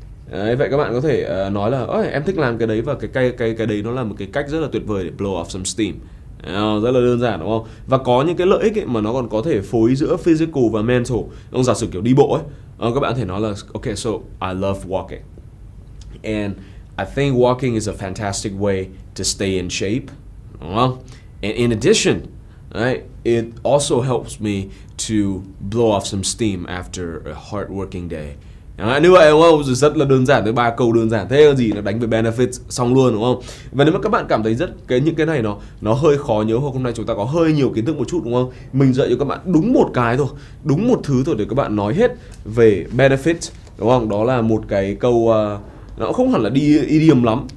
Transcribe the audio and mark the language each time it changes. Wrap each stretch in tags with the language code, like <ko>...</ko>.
<vi>Đấy, vậy các bạn có thể nói là em thích làm cái đấy và cái đấy nó là một cái cách rất là tuyệt vời để</vi> <en>blow off some steam.</en> <vi>Rất là đơn giản, đúng không? Và có những cái lợi ích ấy mà nó còn có thể phối giữa physical và mental. Ông giả sử kiểu đi bộ ấy, các bạn có thể nói là</vi> <en>okay, so I love walking and I think walking is a fantastic way to stay in shape,</en> <vi>đúng không?</vi> <en>And in addition, right, it also helps me to blow off some steam after a hard working day.</en> <vi>Như vậy, đúng không? Rất là đơn giản, tới 3 câu đơn giản thế là gì, nó đánh về benefits xong luôn, đúng không? Và nếu mà các bạn cảm thấy những cái này nó hơi khó nhớ, hoặc hôm nay chúng ta có hơi nhiều kiến thức một chút, đúng không? Mình dạy cho các bạn đúng một cái thôi, đúng một thứ thôi để các bạn nói hết về benefits, đúng không? Đó là một cái câu nó không hẳn là đi idiom lắm.</vi>